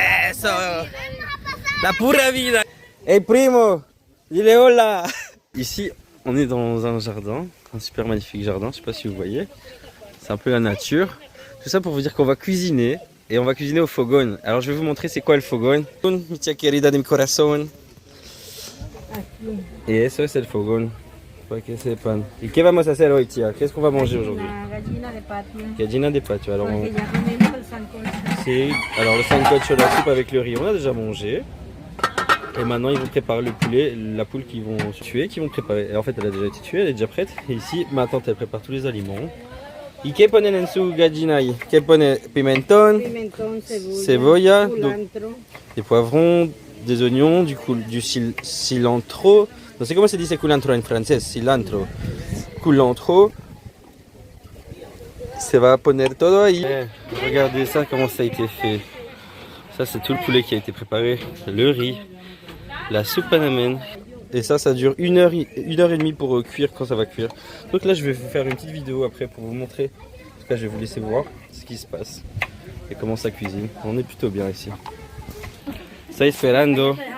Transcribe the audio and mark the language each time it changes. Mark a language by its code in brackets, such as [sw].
[es] Eso, la pura vida. Hey primo, dile hola. [fr] Ici, on est dans un jardin, un super magnifique jardin, je sais pas si vous voyez. C'est un peu la nature. Tout ça pour vous dire qu'on va cuisiner et on va cuisiner au fogón. Alors je vais vous montrer c'est quoi le fogón. [es] Mi tía querida de mi corazón. Et eso es el fogón. Para que sepan. ¿Y qué vamos a hacer hoy, tía? [fr] Qu'est-ce qu'on va manger aujourd'hui? [es] Gallina de patio. Gallina de patio. Alors, Porque ya comimos el sancocho. [fr] c'est alors le sancocho, la soupe avec le riz, on a déjà mangé. Et maintenant, ils vont préparer le poulet, la poule qu'ils vont tuer, qu'ils vont préparer. Et en fait, elle a déjà été tuée, elle est déjà prête. Et ici, ma tante, elle prépare tous les aliments. [es] ¿Y qué ponen en su gallina ahí? ¿Qué pone? Pimentón, Pimentón, cebolla, culantro. [fr] des poivrons, des oignons, du cilantro. [es] No sé cómo se dice culantro en francés, cilantro. Culantro. Se va a poner todo ahí. [fr] Regardez ça, comment ça a été fait. Ça, c'est tout le poulet qui a été préparé. Le riz, la soupe panamène. Et ça dure une heure et demie pour cuire quand ça va cuire. Donc là, je vais vous faire une petite vidéo après pour vous montrer. En tout cas, je vais vous laisser voir ce qui se passe et comment ça cuisine. On est plutôt bien ici. Ça esperando.